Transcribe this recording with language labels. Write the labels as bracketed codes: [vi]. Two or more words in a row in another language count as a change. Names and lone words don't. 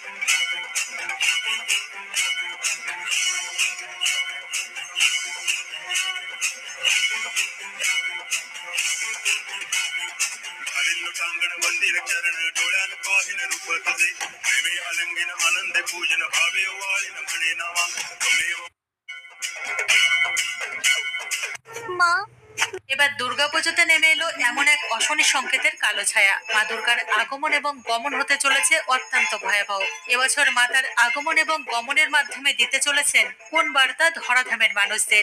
[mr] लोटांगण मंदिर चरण डोळ्यान पाहिन रूप तुझे प्रेमे अलंगिन आनंद पूजन भावे वाळीन म्हणे नावा त्वमेव। [bn] মা, এবার দুর্গাপুজোতে নেমে এলো এমন এক অশনি সংকেতের কালো ছায়া। মা দুর্গার আগমন এবং গমন হতে চলেছে অত্যন্ত ভয়াবহ। এবছর মাতার আগমন এবং গমনের মাধ্যমে দিতে চলেছেন কোন বার্তা ধরাধামের মানুষদের।